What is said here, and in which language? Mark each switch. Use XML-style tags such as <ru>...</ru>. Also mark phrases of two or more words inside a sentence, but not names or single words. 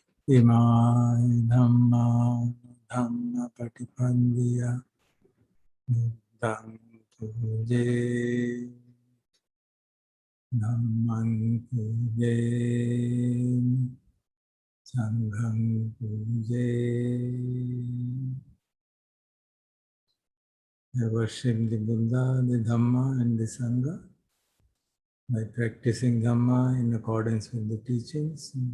<pi>इमाय धम्मपटिपन्दिय बुद्धं पूजे धम्मं पूजे संघं पूजे।</pi> <en>I worship the Buddha, the Dhamma and the Sangha by practicing Dhamma in accordance with the teachings.</en>